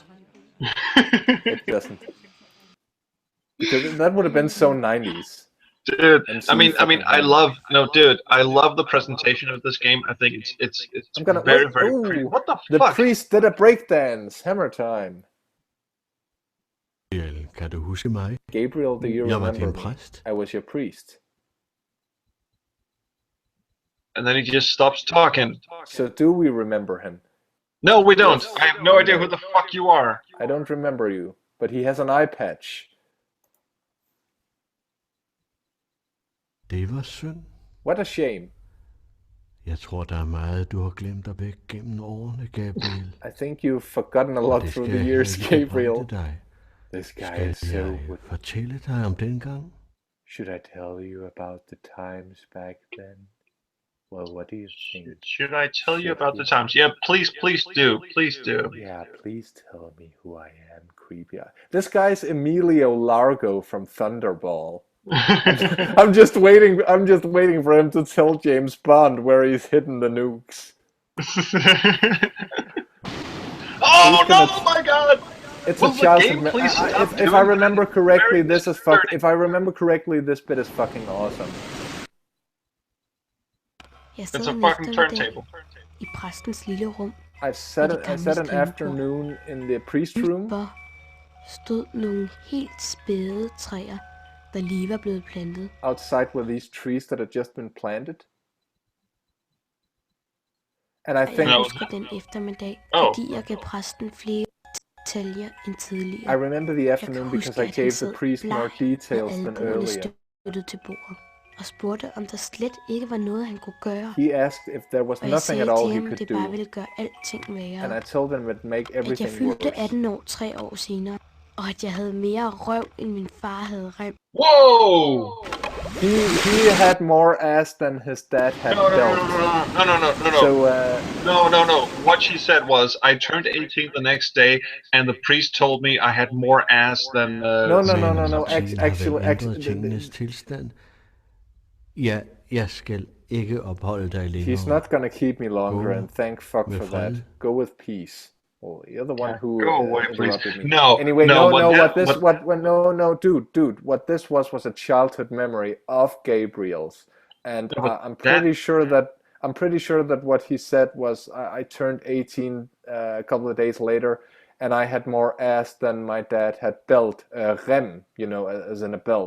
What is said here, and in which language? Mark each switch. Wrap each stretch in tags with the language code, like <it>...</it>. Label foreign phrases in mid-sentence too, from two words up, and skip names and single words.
<en>It doesn't. Because that would have been so 90s. Dude, I mean, I love the presentation of this game. I think it's very pretty. What the fuck? The priest did a breakdance. Hammer time.</en> <da>Kan du huske mig?</da> <en>Gabriel, do you remember me?</en> <da>Præst.</da> <en>I was your priest. And then he just stops talking. So do we remember him? No, we don't. I have no idea who the fuck you are. I don't remember you, but he has an eye patch.</en> <da>Det var synd.</da> <en>What a shame.</en> <da>Jeg tror, der er meget, du har glemt at væk gennem årene, Gabriel.</da> <en>I think you've forgotten a lot through the years, Gabriel. This guy is so...</en> <da>fortælle dig om dengang?</da> <en>Should I tell you about the times back then? Well, what do you think? Should I tell you about the times? Yeah, please do. Please do. Yeah, please tell me who I am, creepy. This guy's Emilio Largo from Thunderball. I'm just waiting for him to tell James Bond where he's hidden the nukes. Oh no, my God! It's a childhood. If I remember correctly, this is If I remember correctly, this bit is fucking awesome. It's a fucking turntable.</en> <da>I præstens lille rum.</da> <en>I sat an afternoon in the priest room.</en> <da>Stod nogle helt spæde træer, der lige var blevet plantet.</da> <en>Outside were these trees that had just been planted. And I think...</en> <da>Jeg husker den eftermiddag, fordi jeg gav præsten flere detaljer end tidligere.</da> <en>I remember the afternoon because I gave the priest more details than earlier.</en> <da>Støttet til bordet og spurgte, om der slet ikke var noget, han kunne gøre.</da> <en>He asked if there was nothing at all he could do.</en> <da>Det bare ville gøre alting værre.</da> <en>And I told him it would make everything worse.</en> <da>At jeg fyldte 18 år 3 år senere, og at jeg havde mere røv, end min far havde rem.</da> <en>Whoa! He had more ass than his dad had built. No. So, no. What she said was, I turned 18 the next day, and the priest told me I had more ass than... No. Actually,</en> <da>tingenes tilstand. Ja, jeg skal ikke opholde dig længere.</da> <en>He's not gonna keep me longer, and thank fuck for that. Go with peace. Well, you're the one who interrupted me. No. Anyway, dude. What this was a childhood memory of Gabriel's, and I'm pretty sure that what he said was I turned 18 a couple of days later, and I had more ass than my dad had belt, rem, as in a belt.</en>